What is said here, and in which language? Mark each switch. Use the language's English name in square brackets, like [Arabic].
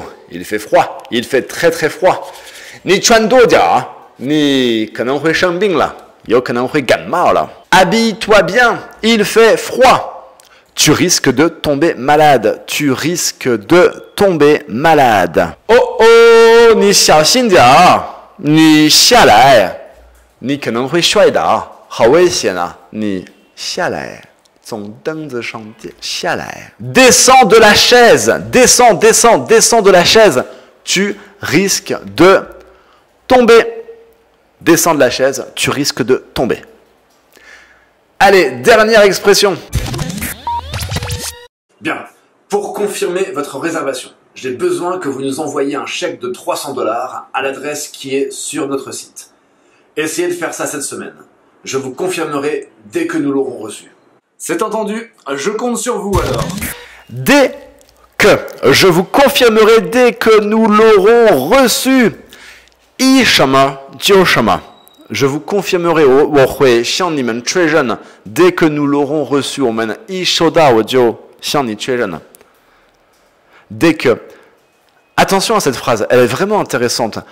[French] Il fait froid, il fait très très froid. [Chinese] 你穿多久啊？你可能会生病了，有可能会感冒了。 [French] Habille-toi bien, il fait froid. Tu risques de tomber malade. Tu risques de tomber malade. [Chinese] Oh, 你小心点啊！你下来，你可能会摔倒。好危险啊！你下来，从凳子上下来。 [French] Descends de la chaise, descends de la chaise. Tu risques de tomber. Descends de la chaise, tu risques de tomber. Allez, dernière expression. Bien, pour confirmer votre réservation, j'ai besoin que vous nous envoyiez un chèque de $300 à l'adresse qui est sur notre site. Essayez de faire ça cette semaine. Je vous confirmerai dès que nous l'aurons reçu. C'est entendu, je compte sur vous alors. Dès que, je vous confirmerai dès que nous l'aurons reçu. [Chinese] 一什么就什么 [French] Je vous confirmerai [Chinese] 我会向你们确认 [French] dès que nous l'aurons reçu [Chinese] 我们一收到我就向你确认 [French] dès que... Attention à cette phrase, elle est vraiment intéressante.